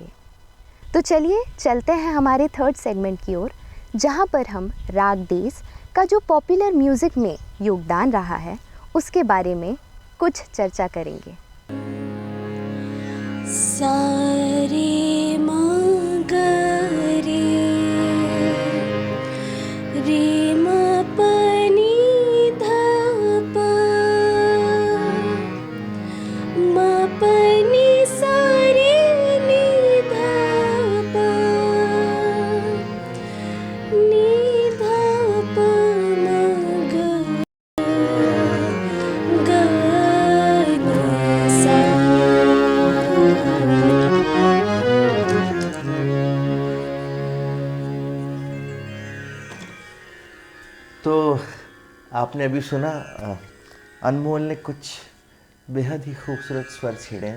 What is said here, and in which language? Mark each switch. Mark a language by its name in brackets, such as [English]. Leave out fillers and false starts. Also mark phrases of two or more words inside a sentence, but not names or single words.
[Hindi] तो चलिए चलते हैं हमारे थर्ड सेगमेंट की ओर, जहां पर हम राग देश का जो [English] popular music [Hindi] में योगदान रहा है उसके बारे में कुछ चर्चा करेंगे। सारे मगरे रे म पनी ध प म पनी सा रे नि ध प नि ध प म ग ग नि सा। तो आपने अभी सुना, अनमोल ने कुछ बेहद ही खूबसूरत स्वर छेड़े हैं।